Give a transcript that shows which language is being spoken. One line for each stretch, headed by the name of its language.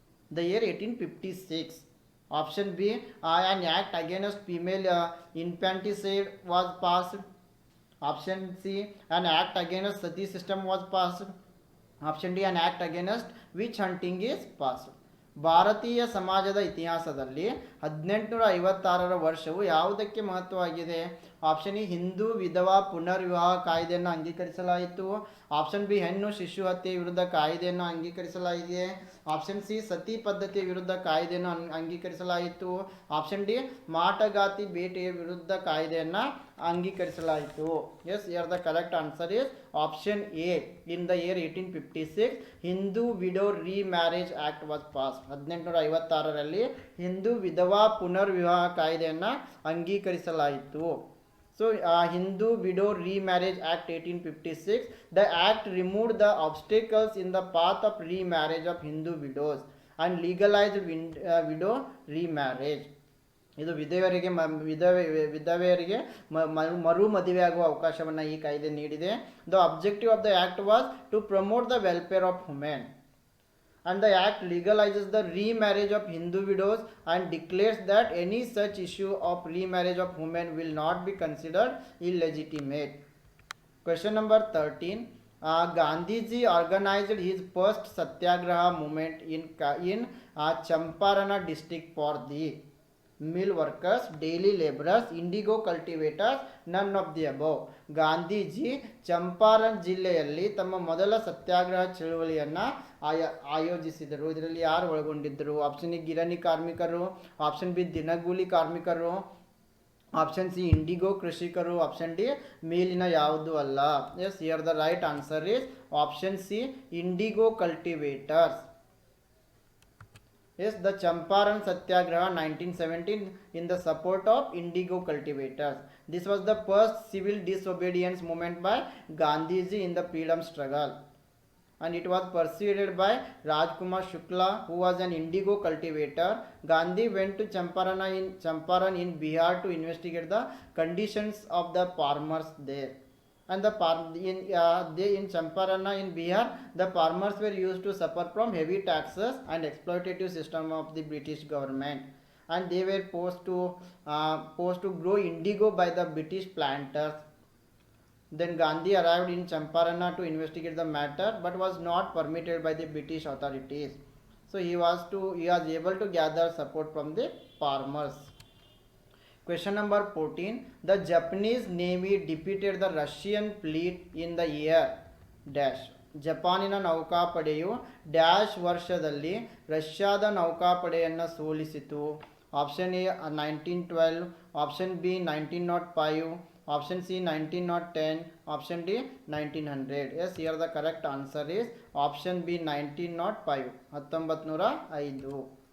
English: The year 1856. Option B, an act against female infanticide was passed. Option C, an act against sati system was passed. Option D, an act against witch hunting is passed.
Kannada: ಭಾರತೀಯ ಸಮಾಜದ ಇತಿಹಾಸದಲ್ಲಿ 1856ರ ವರ್ಷವು ಯಾವುದಕ್ಕೆ ಮಹತ್ವವಾಗಿದೆ? Option E, Hindu ವಿಧವಾ ಪುನರ್ವಿವಾಹ ಕಾಯ್ದೆಯನ್ನು ಅಂಗೀಕರಿಸಲಾಯಿತು. Option B, ಹೆಣ್ಣು ಶಿಶು ಹತ್ಯೆ ವಿರುದ್ಧ ಕಾಯ್ದೆಯನ್ನು ಅಂಗೀಕರಿಸಲಾಗಿದೆ. ಆಪ್ಷನ್ ಸಿ, ಸತಿ ಪದ್ಧತಿಯ ವಿರುದ್ಧ ಕಾಯ್ದೆಯನ್ನು ಅಂಗೀಕರಿಸಲಾಯಿತು. ಆಪ್ಷನ್ ಡಿ, ಮಾಟಗಾತಿ ಬೇಟೆಯ ವಿರುದ್ಧ ಕಾಯ್ದೆಯನ್ನು ಅಂಗೀಕರಿಸಲಾಯಿತು.
English: Yes, here the correct answer is option A. In the year 1856 Hindu widow remarriage act was pass.
Kannada: 1856ರಲ್ಲಿ Hindu ವಿಧವಾ ಪುನರ್ವಿವಾಹ ಕಾಯ್ದೆಯನ್ನು ಅಂಗೀಕರಿಸಲಾಯಿತು.
English: So Hindu Widow Remarriage Act 1856, the act removed the obstacles in the path of remarriage of Hindu widows and legalized widow remarriage.
Kannada: ಇದು ವಿಧವೆಯರಿಗೆ ಮರು ಮದುವೆಯಾಗುವ ಅವಕಾಶವನ್ನು ಈ ಕಾಯ್ದೆ ನೀಡಿದೆ.
English: The objective of the act was to promote the welfare of women. And the act legalizes the remarriage of Hindu widows and declares that any such issue of remarriage of women will not be considered illegitimate. Question number 13. Gandhiji organized his first satyagraha movement in Champarana district for the mill workers, daily laborers, indigo cultivators, none of the above.
Kannada: Gandhiji Champaran ಜಿಲ್ಲೆಯಲ್ಲಿ ತಮ್ಮ ಮೊದಲ ಸತ್ಯಾಗ್ರಹ ಚಳುವಳಿಯನ್ನು ಆಯೋಜಿಸಿದರು. ಇದರಲ್ಲಿ ಯಾರು ಒಳಗೊಂಡಿದ್ದರು? Option A, ಗಿರಣಿ ಕಾರ್ಮಿಕರು. Option B, ದಿನಗೂಲಿ ಕಾರ್ಮಿಕರು. ಆಪ್ಷನ್ ಸಿ, ಇಂಡಿಗೋ ಕೃಷಿಕರು. ಆಪ್ಷನ್ ಡಿ, ಮೇಲಿನ ಯಾವುದು ಅಲ್ಲ.
English: Yes, here the right answer is option C, indigo cultivators. Yes, the Champaran Satyagraha 1917 in the support of indigo cultivators. This was the first civil disobedience movement by Gandhiji in the freedom struggle, and it was pursued by Rajkumar Shukla, who was an indigo cultivator. Gandhi went to Champaran in Bihar to investigate the conditions of the farmers there. And in Champarana in Bihar, the farmers were used to suffer from heavy taxes and exploitative system of the British government, and they were forced to grow indigo by the British planters. Then Gandhi arrived in Champarana to investigate the matter, but was not permitted by the British authorities. So he was able to gather support from the farmers. Question number 14. The Japanese Navy defeated the Russian fleet in the year dash.
Kannada: ಜಪಾನಿನ ನೌಕಾಪಡೆಯು dash ವರ್ಷದಲ್ಲಿ ರಷ್ಯಾದ ನೌಕಾಪಡೆಯನ್ನು ಸೋಲಿಸಿತು. Option A 1912, option B 1905, option C 1910, option D 1900.
English: Yes, here the correct answer is option B 1905, 1905.